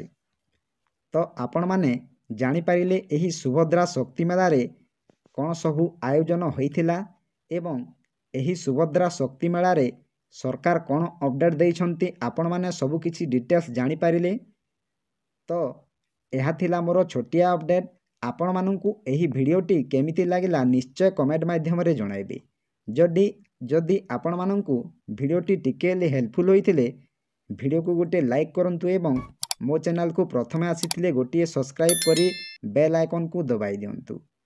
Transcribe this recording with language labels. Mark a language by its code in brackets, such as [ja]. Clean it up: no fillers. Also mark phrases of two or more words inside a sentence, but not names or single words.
[or] ତ ଆପଣମାନେ ଜାଣିପାରିଲେ ଏହି ସୁଭଦ୍ରା ଶକ୍ତି ମେଳାରେ କ'ଣ ସବୁ ଆୟୋଜନ ହୋଇଥିଲା ଏବଂ ଏହି ସୁଭଦ୍ରା ଶକ୍ତି ମେଳାରେ ସରକାର କ'ଣ ଅପଡ଼େଟ୍ ଦେଇଛନ୍ତି। ଆପଣମାନେ ସବୁକିଛି ଡିଟେଲ୍ସ ଜାଣିପାରିଲେ। ତ ଏହା ଥିଲା ମୋର ଛୋଟିଆ ଅପଡ଼େଟ୍। ଆପଣ ମାନଙ୍କୁ ଏହି ଭିଡିଓଟି କେମିତି ଲାଗିଲା ନିଶ୍ଚୟ କମେଣ୍ଟ ମାଧ୍ୟମ ରେ ଜଣାଇବେ। ଯଦି ଆପଣ ମାନଙ୍କୁ ଭିଡିଓଟି ଟିକେ ହେଲ୍ପଫୁଲ ହୋଇଥିଲେ ଭିଡିଓ କୁ ଗୋଟେ ଲାଇକ କରନ୍ତୁ ଏବଂ ମୋ ଚ୍ୟାନେଲ କୁ ପ୍ରଥମେ ଆସିଥିଲେ ଗୋଟେ ସବସ୍କ୍ରାଇବ କରି [en] bell icon [or] କୁ ଦବାଇ ଦିଅନ୍ତୁ।